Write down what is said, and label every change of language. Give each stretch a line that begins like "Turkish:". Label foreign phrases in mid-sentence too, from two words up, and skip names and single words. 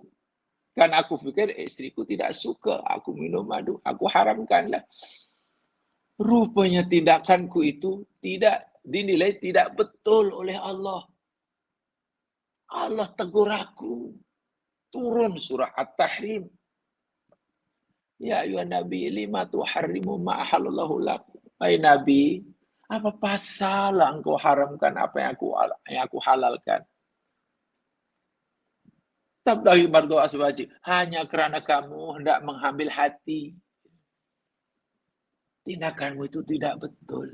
Malay: Karena aku pikir istriku tidak suka aku minum madu, aku haramkanlah. Rupanya tindakanku itu tidak dinilai tidak betul oleh Allah. Allah tegur aku. Turun surah At-Tahrim.
Arabic: يا أيها النبي, لم تحرم ما أحل الله لك.
Malay: Hai Nabi, apa pasal engkau haramkan apa yang aku halalkan? Tabdahi berdoa wajib hanya kerana kamu hendak mengambil hati. Tindakanmu itu tidak betul.